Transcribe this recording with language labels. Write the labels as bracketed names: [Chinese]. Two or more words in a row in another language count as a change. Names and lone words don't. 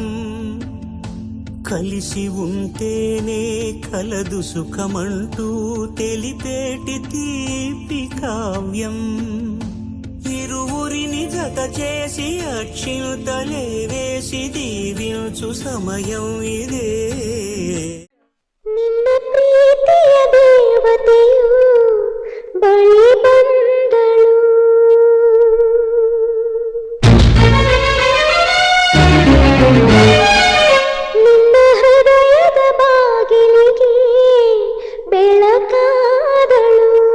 [Telugu] కలిసి ఉంటేనే కలదు సుఖమంటూ తెలిపేటి తీపి కావ్యం. ఇరువురిని జత చేసి అక్షింతలే వేసి దీవించు సమయం ఇదే. [Kannada] ನಿನ್ನ ಪ್ರೀತಿಯ ದೇವತೆಯು ಬಳಿ ಬಂದಳು. ನಿನ್ನ ಹೃದಯದ ಬಾಗಿಲಿಗೆ ಬೆಳಕಾದಳು.